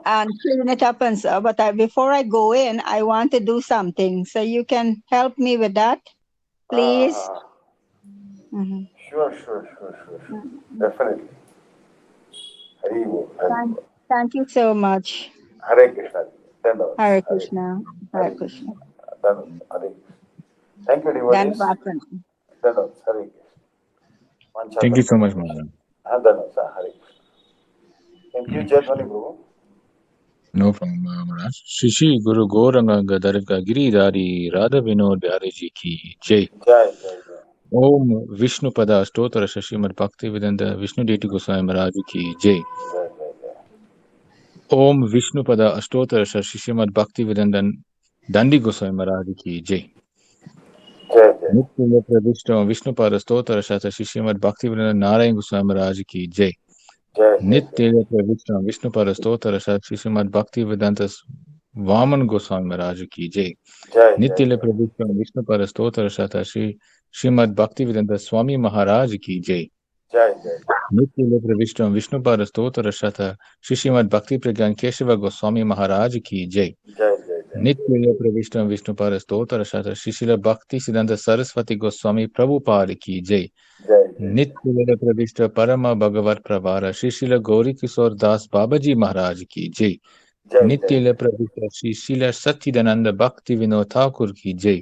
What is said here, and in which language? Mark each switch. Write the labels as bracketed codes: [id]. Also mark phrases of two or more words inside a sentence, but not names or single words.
[en] and clean it up and so. But before I go in, I want to do something. So you can help me with that, please. Uh-huh. Mhm. Sure. Definitely. Hari Thank, Bol. thank you so much. Hare Krishna. Dandavat. Hare Hare Krishna. Hare Hare Krishna. Dandavat. Hare Krishna. Thank you, devotees. Dhanavad. Dandavat. Hare Krishna. Thank you so much, Mancha Maharaj. Dandavat. Hare Krishna. Thank you, Hare Jayadvani Krishna. Prabhu. No problem, Maharaj. [hi] शिशि गुरु गौरांग गदर्गा गिरिधारी राधा विनोद बिहारी जी की जय. Jai. ओम विष्णु पाद स्तोत्र शशिमद भक्ति वेदांत विष्णु डेइटी गोस्वामी महाराज की जय. Jai. ओम विष्णुपद अष्टोत्तर श्री श्रीमद भक्ति वेदांत दंडी गोस्वामी महाराज की जय। जय जय नित्य प्रविष्ट विष्णुपद स्तोत्र श्री श्रीमद भक्ति वेदांत नारायण गोस्वामी महाराज की जय। जय जय नित्य प्रविष्ट विष्णुपद स्तोत्र श्री श्रीमद भक्ति वेदांत वामन गोस्वामी महाराज की जय। जय नित्य प्रविष्ट विष्णुपद स्तोत्र श्री श्रीमद भक्ति वेदांत स्वामी महाराज की जय। जय जय नित्य प्रविष्ट विष्णुपद स्तोत्र श्री श्रीमद भक्ति प्रज्ञान केशव गोस्वामी महाराज की जय। जय जय नित्य प्रविष्ट विष्णुपद स्तोत्र श्री श्रील भक्ति सिद्धांत सरस्वती गोस्वामी प्रभुपाद की जय। जय नित्य प्रविष्ट परम भगवत प्रभार श्री श्रील गौरी किशोर दास बाबाजी महाराज की जय। नित्य प्रविष्ट श्री श्रील सच्चिदानंद भक्ति विनोद ठाकुर की जय।